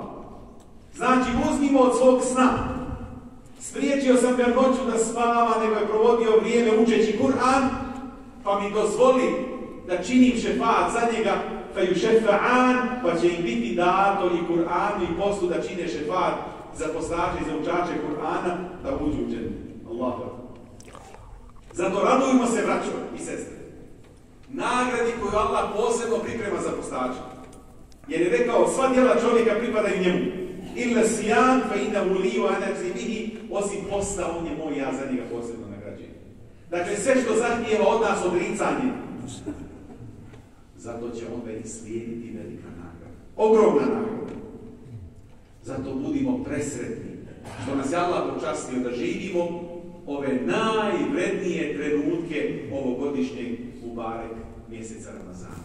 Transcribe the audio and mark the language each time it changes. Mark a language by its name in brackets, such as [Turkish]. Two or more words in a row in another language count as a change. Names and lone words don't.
[Bosnian] Znači, uzmimo od svog sna. Spriječio sam ga noću da spava, nego je provodio vrijeme učeći Kur'an, pa mi dozvoli da činim šefat za njega, pa će im biti dato i Kur'anu i postu da čine šefat za postače i za učače Kur'ana, da uđu u džennet. [Arabic] الله أكبر. [Bosnian] Zato radujmo se, braćo i sestre, nagradi koju Allah posebno priprema za postače. Jer je rekao, sva djela čovjeka pripadaju njemu. [Arabic] إلا الصيام فإنه لي وأنا أجزي به, [Bosnian] osim posta, on je moj, ja za njega posebno nagrađujem. Dakle, sve što zahtijeva od nas odricanje, zato će onda i slijediti velika nagrada. Ogromna nagrada. Zato budimo presretni što nas je Allah počastio da živimo ove najvrednije trenutke ovogodišnjeg Mubarek mjeseca Ramazana.